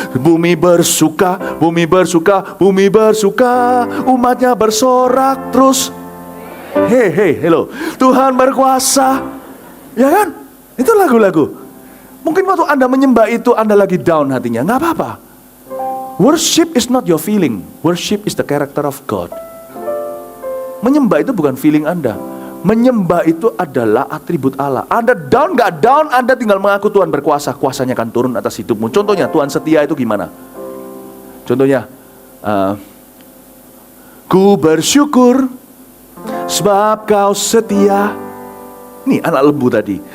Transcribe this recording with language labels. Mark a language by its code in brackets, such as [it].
[id] Bumi bersuka, bumi bersuka, bumi bersuka. Umatnya bersorak terus. Hey, hello. Tuhan berkuasa. Ya kan? Itu lagu-lagu. Mungkin waktu Anda menyembah itu Anda lagi down hatinya. Gak apa-apa. [en] Worship is not your feeling. Worship is the character of God. [id] Menyembah itu bukan feeling Anda. Menyembah itu adalah atribut Allah. Anda down gak down, Anda tinggal mengaku Tuhan berkuasa. Kuasanya akan turun atas hidupmu. Contohnya Tuhan setia itu gimana? Contohnya ku bersyukur sebab kau setia. Nih anak lembu tadi.